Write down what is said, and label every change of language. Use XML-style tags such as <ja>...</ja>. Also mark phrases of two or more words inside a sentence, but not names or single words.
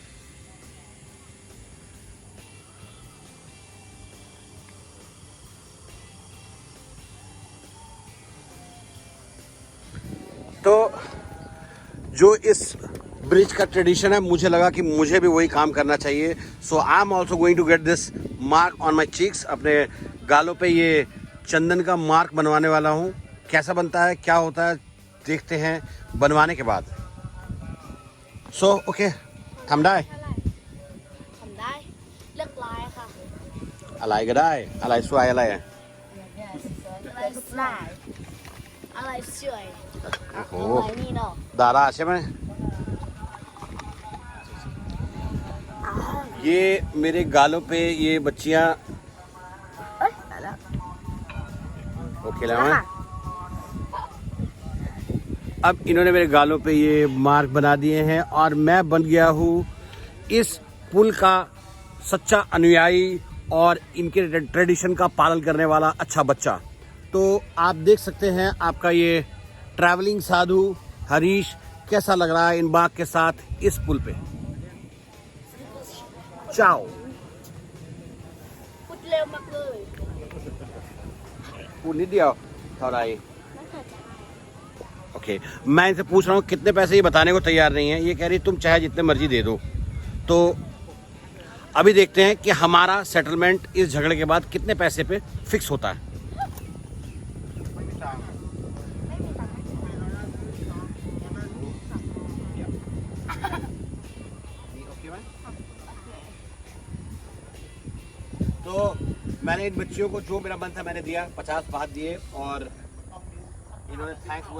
<hi>तो जो इस ब्रिज का ट्रेडिशन है, मुझे लगा कि मुझे भी वही काम करना चाहिए।</hi> <en>So I am also going to get this mark on my cheeks.</en> <hi>अपने गालों पे ये चंदन का मार्क बनवाने वाला हूँ। कैसा बनता है, क्या होता है, देखते हैं बनवाने के बाद।</hi> <en>So okay,</en> <th>ทำได้ เลือกลายค่ะ อะไรก็ได้อะไรสวยอะไรอ่ะ อะไรสวยอะไรสวย โอ้โห อะไรนี่เนาะ ดาราใช่ไหม</th> <hi>ये मेरे गालों पे ये बच्चियां</hi> <th>เอ้ยตายแล้ว</th> <hi>ओके लगा। अब इन्होंने मेरे गालों पे ये मार्क बना दिए हैं, और मैं बन गया हूँ इस पुल का सच्चा अनुयायी और इनके ट्रेडिशन का पालन करने वाला अच्छा बच्चा। तो आप देख सकते हैं आपका ये ट्रैवलिंग साधु हरीश कैसा लग रहा है इन बाग के साथ इस पुल पे। चाओ।</hi> <th>พูดเร็วมากเลย พูดนิดเดียวเท่าไหร่</th> <hi>ओके मैं इनसे पूछ रहा हूँ कितने पैसे, ये बताने को तैयार नहीं है। ये कह रही तुम चाहे जितने मर्जी दे दो। तो अभी देखते हैं कि हमारा सेटलमेंट इस झगड़े के बाद कितने पैसे पे फिक्स होता है। तो मैंने इन बच्चियों को जो मेरा मन था मैंने दिया, 50 बात दिए, और इन्होंने थैंक्स बोला।</hi>